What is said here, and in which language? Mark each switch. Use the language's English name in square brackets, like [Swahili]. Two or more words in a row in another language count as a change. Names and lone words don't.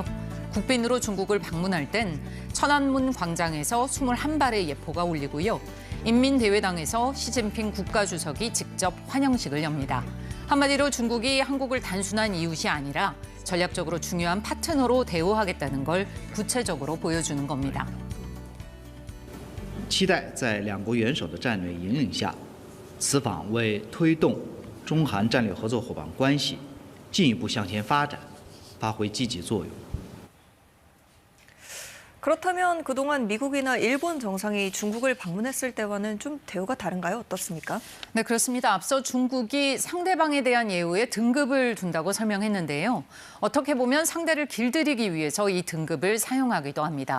[Korean] 국빈으로 중국을 방문할 땐 천안문 광장에서 21발의 예포가 울리고요. 인민대회당에서 시진핑 국가주석이 직접 환영식을 엽니다. 한마디로 중국이 한국을 단순한 이웃이 아니라 전략적으로 중요한 파트너로 대우하겠다는 걸 구체적으로 보여주는 겁니다. [Chinese] 期待在两国元首的战略引领下，此访为推动中韩战略合作伙伴关系进一步向前发展发挥积极作用。 [Korean] 그렇다면 그동안 미국이나 일본 정상이 중국을 방문했을 때와는 좀 대우가 다른가요? 어떻습니까? 네, 그렇습니다. 앞서 중국이 상대방에 대한 예우에 등급을 둔다고 설명했는데요. 어떻게 보면 상대를 길들이기 위해서 이 등급을 사용하기도 합니다.